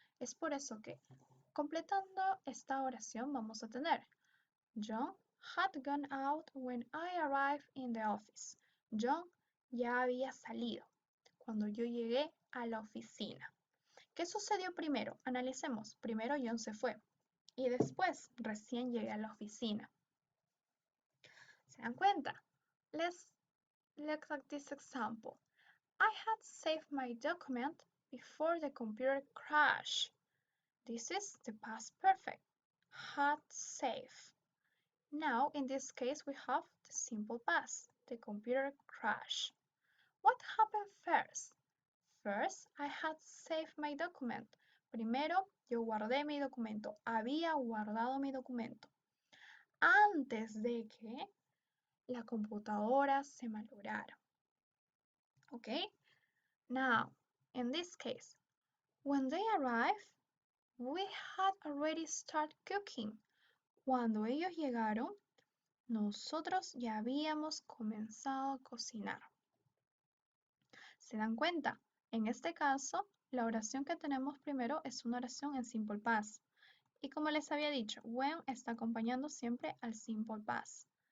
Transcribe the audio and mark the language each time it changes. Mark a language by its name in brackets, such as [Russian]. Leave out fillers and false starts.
[Spanish] Es por eso que, completando esta oración, vamos a tener [English] John had gone out when I arrived in the office. [Spanish] John ya había salido cuando yo llegué a la oficina. ¿Qué sucedió primero? Analicemos. Primero John se fue y después recién llegué a la oficina. ¿Se dan cuenta? [English] Let's look at this example. I had saved my document before the computer crashed. This is the past perfect. Had saved. Now, in this case, we have the simple past, the computer crashed. What happened first? First, I had saved my document. [Spanish] Primero, yo guardé mi documento. Había guardado mi documento. Antes de que la computadora se malograra. Okay? [English] Now, in this case, when they arrived, we had already started cooking. [Spanish] Cuando ellos llegaron, nosotros ya habíamos comenzado a cocinar. ¿Se dan cuenta? En este caso, la oración que tenemos primero es una oración en simple past. Y como les había dicho, when está acompañando siempre al simple past.